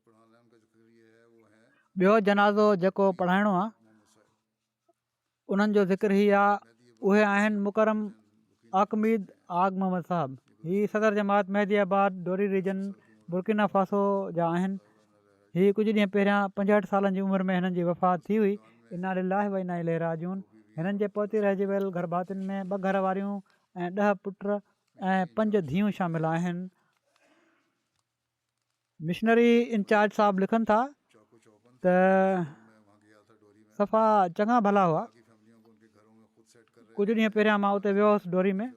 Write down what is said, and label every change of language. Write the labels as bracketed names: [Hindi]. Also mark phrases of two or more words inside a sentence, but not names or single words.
[Sindhi] ॿियो जनाज़ो जेको पढ़ाइणो आहे उन्हनि जो ज़िक्र ई आहे, उहे आहिनि मुकरम आकमीद आग मोहम्मद साहब। हीअ सदर जमात मेहदीआबाद डोरी रीजन बुर्किना फासो जा आहिनि। हीअ कुझु ॾींहं पहिरियां 65 सालनि जी उमिरि में हिननि जी वफ़ात थी हुई। [Arabic] إنا لله وإنا إليه راجعون. [Sindhi] हिननि जे पोती रहिजी वियल घर भातियुनि में 2 घर वारियूं ऐं 10 पुट ऐं 5 धीअरूं शामिल आहिनि। मिशनरी इंचार्ज साहब लिखनि था त सफ़ा चङा भला हुआ। कुझु ॾींहं पहिरियां मां उते वियो हुउसि डोरी में।